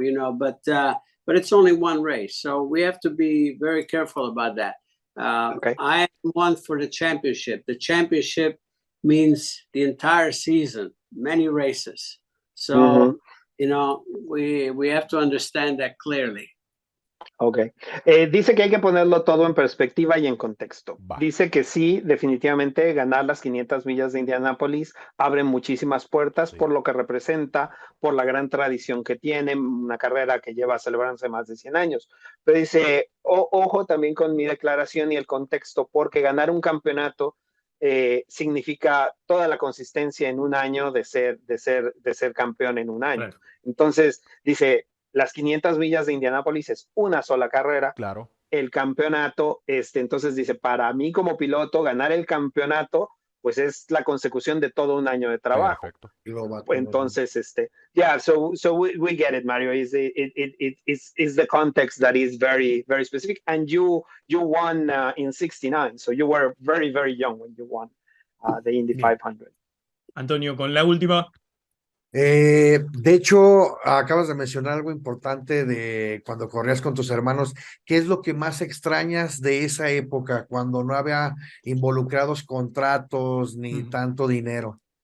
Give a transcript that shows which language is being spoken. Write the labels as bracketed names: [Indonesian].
[English] You know, but it's only one race, so we have to be very careful about that. I am one for the championship. The championship means the entire season, many races. So, you know, we have to understand that clearly. Ok. [Spanish] Dice que hay que ponerlo todo en perspectiva y en contexto. Dice que sí, definitivamente ganar las 500 millas de Indianápolis abre muchísimas puertas por lo que representa, por la gran tradición que tiene, una carrera que lleva celebrándose más de 100 años. Pero dice, ojo también con mi declaración y el contexto, porque ganar un campeonato significa toda la consistencia en un año de ser campeón en un año. Claro. Entonces, dice, las 500 millas de Indianápolis es una sola carrera. Claro. El campeonato, entonces dice, para mí como piloto, ganar el campeonato, pues es la consecución de todo un año de trabajo. Perfecto. Entonces, [English] so we get it, Mario. It's the context that is very, very specific. And you won in 69, so you were very, very young when you won the Indy 500. [Spanish] Antonio, con la última. De hecho, acabas de mencionar algo importante de cuando corrías con tus hermanos. ¿Qué es lo que más extrañas de esa época, cuando no había involucrados contratos ni tanto dinero?